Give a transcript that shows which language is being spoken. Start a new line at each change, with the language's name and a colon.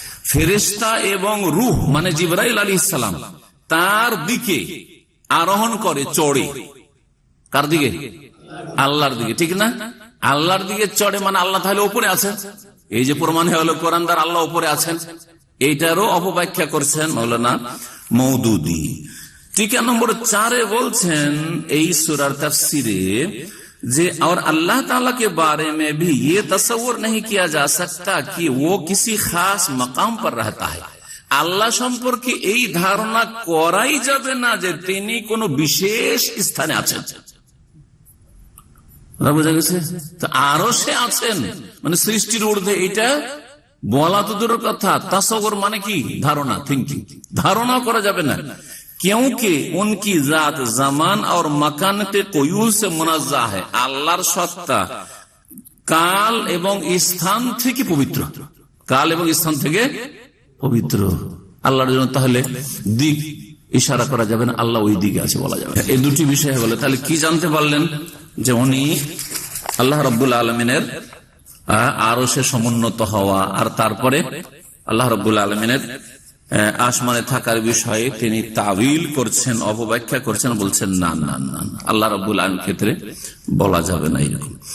Bangla: ফেরেশতা এবং রূহ মানে জিবরাইল আলাইহিস সালাম তার দিকে আরোহণ করে, চড়ে। কার দিকে? আল্লাহর দিকে, ঠিক না? আল্লাহর দিকে চড়ে মানে আল্লাহ তাহলে উপরে আছেন। এই যে প্রমাণ হলো কোরআন দ্বারা আল্লাহ উপরে আছেন, এইটারও অপব্যাখ্যা করছেন মৌলানা মওদুদি। টিকা নম্বর 4 বলছেন এই সূরার তাফসীরে যে
Hindi: और अल्लाह ताला के बारे में भी ये तस्वुर नहीं किया जा सकता कि वो किसी खास मकाम पर रहता है।
Bangla: আল্লাহ সম্পর্কে এই ধারণা করাই যাবে না যে তিনি কোন বিশেষ স্থানে আছেন। বুঝা গেছে? তো আরশে আছেন মানে সৃষ্টির ঊর্ধ্বে, এটা বলা তো দূরের কথা, তাসাউর মানে কি? ধারণা, থিঙ্কিং। ধারণা করা যাবে না,
Hindi: क्योंकि उनकी जात जमान और मकान के कोयूल से मुनाज़्ज़ा है।
Bangla: আল্লাহর সত্তা কাল এবং স্থান থেকে পবিত্র, কাল এবং স্থান থেকে পবিত্র। আল্লাহর জন্য তাহলে দিক ইশারা করা যাবে না, আল্লাহ ওই দিকে আছে বলা যাবে। এই দুটি বিষয় বলে তাহলে কি জানতে পারলেন? যে উনি আল্লাহ রাব্বুল আলামিনের আরশে সমুন্নত হওয়া, আর তারপরে আল্লাহ রাব্বুল আলামিনের আসমানে থাকার বিষয়ে তিনি তাবিল করছেন, অপব্যাখ্যা করছেন, বলছেন না না না, আল্লাহ রাব্বুল আলামিনের ক্ষেত্রে বলা যাবে না এরকম।